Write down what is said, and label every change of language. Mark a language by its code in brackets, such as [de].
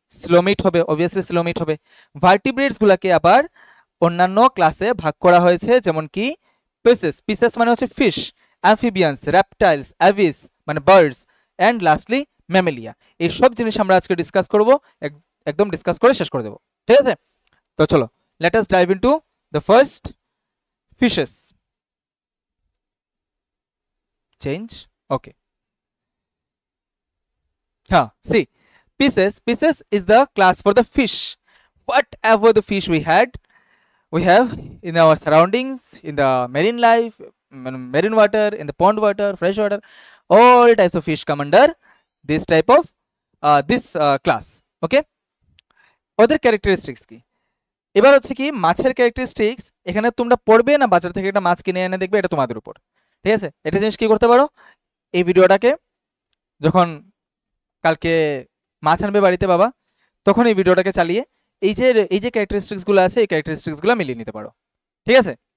[bn] সিলোমেট হবে, অবভিয়াসলি সিলোমেট হবে। ভার্টিব্রেটস গুলাকে আবার অন্যান্য ক্লাসে ভাগ করা হয়েছে, যেমন কি পিসেস, পিসেস মানে হচ্ছে ফিশ, অ্যামফিবিয়ান্স, রেপটাইলস, অ্যাভিস মানে বার্ডস, অ্যান্ড লাস্টলি ম্যামেলিয়া। এই সব জিনিস আমরা আজকে ডিসকাস করব, একদম ডিসকাস করে শেষ করে দেব, ঠিক আছে? তো চলো [en] Let us dive into the first fishes. Change, okay, হ্যাঁ, see Pisces is the class for the fish. Whatever the fish we have in our surroundings, in the marine life, marine water, in the pond water, fresh water, all types of fish come under this type of this class. [bn] Okay, ওদের characteristics কি? এবার হচ্ছে কি মাছের characteristics এখানে তোমরা পড়বে না বাজার থেকে একটা মাছ কিনে এনে দেখবে, এটা তোমাদের উপর, ঠিক আছে? এটা জিনিস কি করতে পারো, এই ভিডিওটাকে যখন কালকে মাছ আনবে বাড়িতে বাবা, তখন এই ভিডিওটাকে চালিয়ে এই যে ক্যারেক্টারিস্টিক্সগুলো আছে এই ক্যারেক্টারিস্টিক্সগুলো মিলিয়ে নিতে পারো, ঠিক আছে?